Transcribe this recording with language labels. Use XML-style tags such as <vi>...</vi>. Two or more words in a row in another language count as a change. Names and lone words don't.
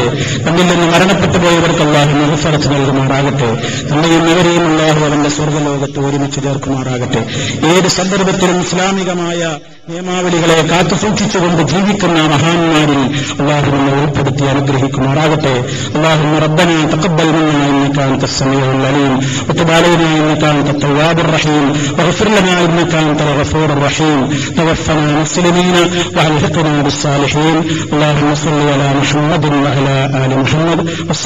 <ml>നമ്മിൽ നിന്ന് മരണപ്പെട്ടു പോയവർക്ക് അല്ലാഹു മഗ്ഫിറത്ത് നൽകുമാറാകട്ടെ. നമ്മയും ഇവരെയും അല്ലാഹു അവന്റെ സ്വർഗ്ഗലോകത്ത് ഒരുമിച്ച് ചേർക്കുമാറാകട്ടെ. ഏത് സന്ദർഭത്തിലും ഇസ്ലാമികമായ നിയമാവലികളെ കാത്തുസൂക്ഷിച്ചുകൊണ്ട് ജീവിക്കുന്ന മഹാന്മാരിൽ അല്ലാഹു നമ്മെ ഉൾപ്പെടുത്തി അനുഗ്രഹിക്കുമാറാകട്ടെ.</ml> <ar>اللهم ربنا تقبل منا انك انت السميع العليم وتب علينا انك انت التواب الرحيم واغفر لنا انك انت الغفور الرحيم توفنا مسلمين والحقنا بالصالحين. اللهم صل على محمد وعلى ال محمد.</ar>